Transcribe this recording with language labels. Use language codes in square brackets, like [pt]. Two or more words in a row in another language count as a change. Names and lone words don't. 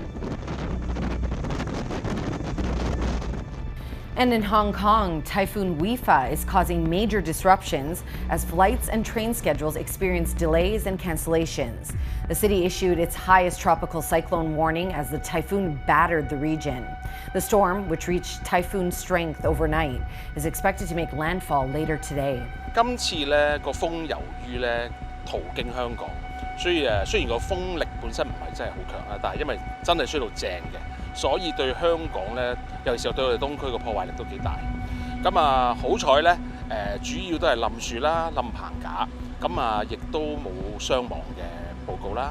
[en] And in Hong Kong, Typhoon Wifa is causing major disruptions as flights and train schedules experience delays and cancellations. The city issued its highest tropical cyclone warning as the typhoon battered the region. The storm, which reached typhoon strength overnight, is expected to make landfall later today. [yue] 今次咧個風由於咧途經香港，所以雖然個風力本身唔係真係好強啦，但係因為真係吹到正嘅，所以對香港咧，尤其是對我哋東區個破壞力都幾大。咁啊好彩咧，主要都係冧樹啦、冧棚架，咁啊亦都冇傷亡嘅報告啦。